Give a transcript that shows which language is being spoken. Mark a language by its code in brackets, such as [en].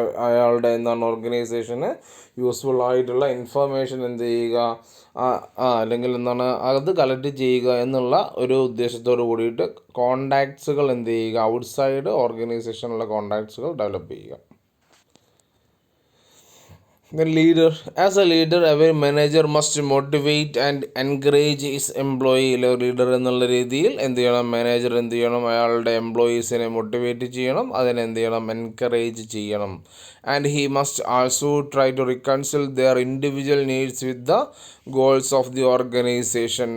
[ml] അയാളുടെ എന്താണ് ഓർഗനൈസേഷന് യൂസ്ഫുൾ ആയിട്ടുള്ള ഇൻഫർമേഷൻ എന്ത് ചെയ്യുക, അല്ലെങ്കിൽ എന്താണ് അത് കളക്ട് ചെയ്യുക എന്നുള്ള ഒരു ഉദ്ദേശത്തോട് കൂടിയിട്ട് കോണ്ടാക്ട്സുകൾ എന്ത് ചെയ്യുക, ഔട്ട്സൈഡ് ഓർഗനൈസേഷനുള്ള കോണ്ടാക്ട്സുകൾ ഡെവലപ്പ് ചെയ്യുക. [en] The leader. As a leader, every manager must motivate and encourage his employee. [ml] Leader എന്നുള്ള രീതിയിൽ എന്ത് ചെയ്യണം, മാനേജർ എന്ത് ചെയ്യണം, അയാളുടെ എംപ്ലോയീസിനെ മോട്ടിവേറ്റ് ചെയ്യണം, അതിനെ എന്ത് ചെയ്യണം, എൻകറേജ് ചെയ്യണം. [en] And he must also try to reconcile their individual needs with the goals of the organisation.